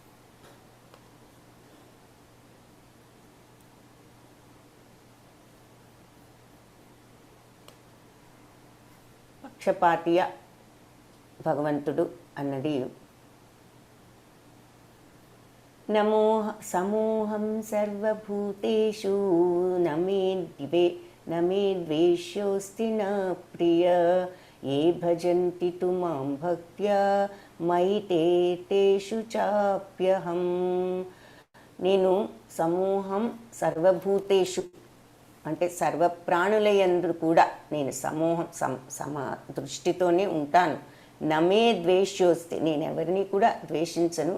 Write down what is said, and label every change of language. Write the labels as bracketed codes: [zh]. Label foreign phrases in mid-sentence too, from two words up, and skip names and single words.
[te] పక్షపాతియ భగవంతుడు అన్నది, [sa] నమో సమూహం సర్వభూతేషు నమే ద్వేష్యోస్తి న ప్రియ ఏ భజంతి తు మాం భక్త్యా మయి తేషు చాప్యహం. [te] నేను [sa] సమూహం సర్వభూతేషు [te] అంటే సర్వప్రాణులయందు కూడా నేను సమూహం సమ దృష్టితోనే ఉంటాను. [sa] నమే ద్వేష్యోస్తి, [te] నేను ఎవరిని కూడా ద్వేషించను.